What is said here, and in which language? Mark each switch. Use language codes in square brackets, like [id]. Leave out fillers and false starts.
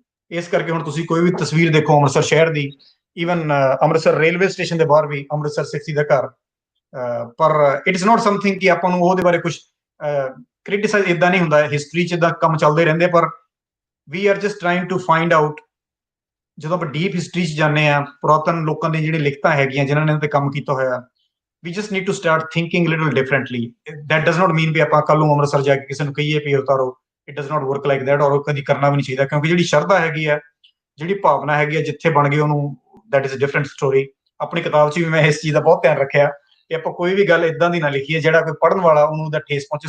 [pa] ਇਸ ਕਰਕੇ ਹੁਣ ਤੁਸੀਂ ਕੋਈ ਵੀ ਤਸਵੀਰ ਦੇਖੋ ਅੰਮ੍ਰਿਤਸਰ ਸ਼ਹਿਰ ਦੀ, ਈਵਨ ਅੰਮ੍ਰਿਤਸਰ ਰੇਲਵੇ ਸਟੇਸ਼ਨ ਦੇ ਬਾਹਰ ਵੀ ਅੰਮ੍ਰਿਤਸਰ ਸਿਫਤੀ ਦਾ ਘਰ। ਪਰ [en] it is not something [pa] ਕਿ ਆਪਾਂ ਨੂੰ ਉਹਦੇ ਬਾਰੇ ਕੁਝ ਕ੍ਰਿਟਿਸਾਈਜ਼ ਇਦਾਂ ਨਹੀਂ ਹੁੰਦਾ। ਹਿਸਟਰੀ 'ਚ ਇਦਾਂ ਕੰਮ ਚੱਲਦੇ ਰਹਿੰਦੇ, ਪਰ [en] We are just trying to find out. [pa] ਜਦੋਂ ਆਪਾਂ ਡੀਪ ਹਿਸਟਰੀ 'ਚ ਜਾਂਦੇ ਹਾਂ, ਪੁਰਾਤਨ ਲੋਕਾਂ ਦੀਆਂ ਜਿਹੜੀਆਂ ਲਿਖਤਾਂ ਹੈਗੀਆਂ ਜਿਨ੍ਹਾਂ ਨੇ ਤੇ ਕੰਮ ਕੀਤਾ ਹੋਇਆ, [en] we just need to start thinking little differently. That does not mean [pa] ਵੀ ਆਪਾਂ ਕੱਲ ਨੂੰ ਅੰਮ੍ਰਿਤਸਰ ਜਾ ਕੇ ਕਿਸੇ ਨੂੰ ਕਹੀਏ ਵੀ ਉਤਾਰੋ, [en] it does not work like that, [pa] ਔਰ ਉਹ ਕਦੀ ਕਰਨਾ ਵੀ ਨਹੀਂ ਚਾਹੀਦਾ, ਕਿਉਂਕਿ ਜਿਹੜੀ ਸ਼ਰਧਾ ਹੈਗੀ ਆ, ਜਿਹੜੀ ਭਾਵਨਾ ਹੈਗੀ ਆ, ਜਿੱਥੇ ਬਣ ਗਈ ਉਹਨੂੰ [en] that is a different story। [pa] ਆਪਣੀ ਕਿਤਾਬ 'ਚ ਵੀ ਮੈਂ ਇਸ ਚੀਜ਼ ਦਾ ਬਹੁਤ ਧਿਆਨ ਰੱਖਿਆ ਕਿ ਆਪਾਂ ਕੋਈ ਵੀ ਗੱਲ ਇਦਾਂ ਦੀ ਨਾ ਲਿਖੀਏ ਜਿਹੜਾ ਕੋਈ ਪੜ੍ਹਨ ਵਾਲਾ ਉਹਨੂੰ ਉਹਦਾ ਠੇਸ ਪਹੁੰਚੇ।